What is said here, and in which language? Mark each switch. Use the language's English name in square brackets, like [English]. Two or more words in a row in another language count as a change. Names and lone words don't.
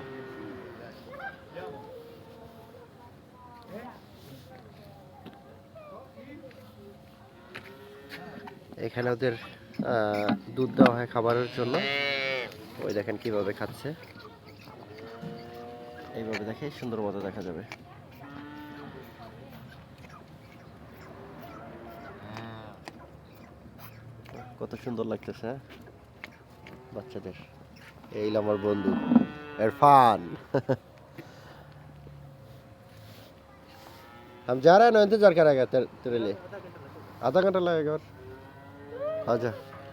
[Italian] Andiamo. [Bangla] এখানে ওদের দুধ দেওয়া হয় খাবারের জন্য। ওই দেখেন কিভাবে খাচ্ছে, এইভাবে দেখে সুন্দর মতো দেখা যাবে। কত সুন্দর লাগতেছে, হ্যাঁ বাচ্চাদের। এই আমার বন্ধু इरफान। [Hindi] हम जा रहे हैं ना, इंतजार करेगा तेरे लिए। आधा घंटा लगेगा और आजा।